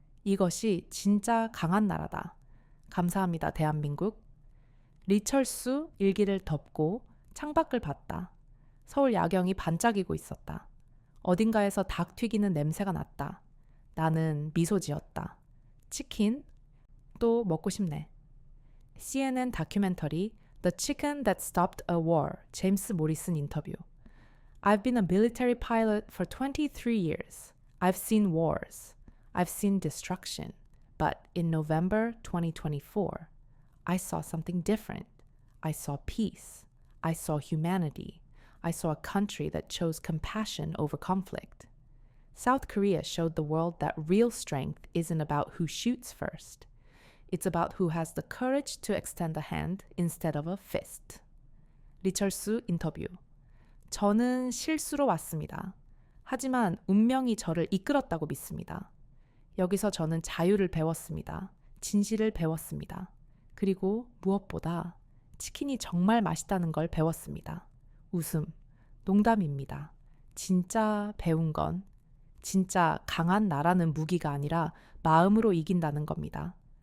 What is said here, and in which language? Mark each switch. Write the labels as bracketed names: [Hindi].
[Korean] 이것이 진짜 강한 나라다. 감사합니다, 대한민국. 리철수 일기를 덮고 창밖을 봤다. 서울 야경이 반짝이고 있었다. 어딘가에서 닭 튀기는 냄새가 났다. 나는 미소 지었다. 치킨? 또 먹고 싶네. CNN 다큐멘터리 The Chicken That Stopped a War, 제임스 모리슨 인터뷰. [English] I've been a military pilot for 23 years. I've seen wars. I've seen destruction. But in November 2024, I saw something different. I saw peace. I saw humanity. I saw a country that chose compassion over conflict. South Korea showed the world that real strength isn't about who shoots first. It's about who has the courage to extend a hand instead of a fist. [Korean] 리철수 인터뷰. 저는 실수로 왔습니다. 하지만 운명이 저를 이끌었다고 믿습니다. 여기서 저는 자유를 배웠습니다. 진실을 배웠습니다. 그리고 무엇보다 치킨이 정말 맛있다는 걸 배웠습니다. 웃음, 농담입니다. 진짜 배운 건 진짜 강한 나라는 무기가 아니라 마음으로 이긴다는 겁니다.